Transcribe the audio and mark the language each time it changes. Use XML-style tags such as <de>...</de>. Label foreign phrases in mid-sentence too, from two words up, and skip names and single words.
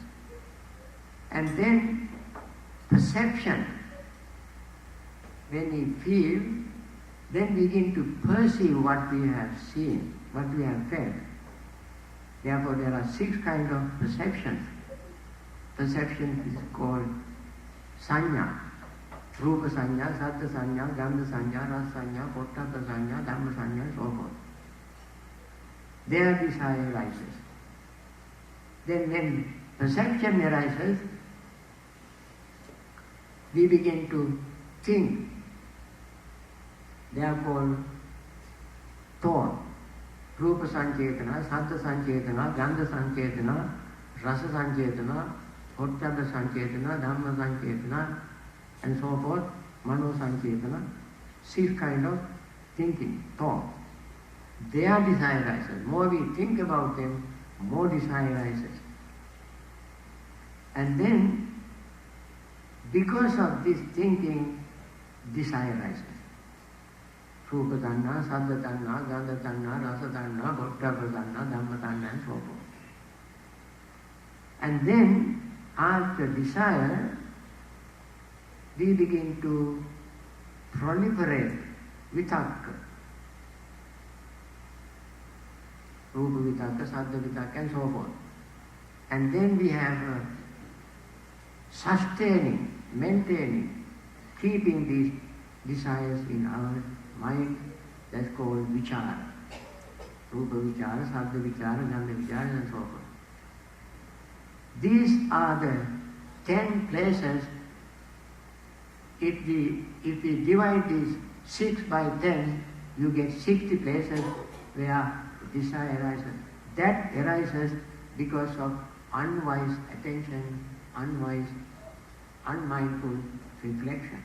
<en>And then perception. When we feel, then begin to perceive what we have seen, what we have felt. Therefore, there are 6 kinds of perceptions. Perception is called sanya.</en> <pi>Rupa sanya, sattva sanya, gandha sanya, rasa sanya, potthappa sanya, dhamma sanya,</pi> <en>and so forth. Their desire arises. Then when perception arises, we begin to think. They are called thought.</en> <pi>Rupa sanchetana, sattva sanchetana, gandha sanchetana, rasa sanchetana, potthappa sanchetana, dhamma sanchetana,</pi> <en>and so forth,</en> <pi>mano sanchetana.</pi> <en>6 kinds of thinking, thought. Their desire arises. More we think about them, more desire arises. And then, because of this thinking, desire arises.</en> <pi>Rupa tanna, sattva tanna, gandha tanna, rasa tanna, potthappa tanna, dhamma tanna,</pi> <en>and so forth. And then, after desire, we begin to proliferate vitakka.</en> <pi>Rupa vitakka, sattva vitakka,</pi> <en>and so forth. And then we have sustaining, maintaining, keeping these desires in our mind. That's called</en> <pi>vichara. Rupa vichara, sattva vichara, gandha vichara,</pi> <en>and so forth. These are the 10 places. If we divide these 6 by 10, you get 60 places where desire arises. That arises because of unwise attention, unwise, unmindful reflection.</en>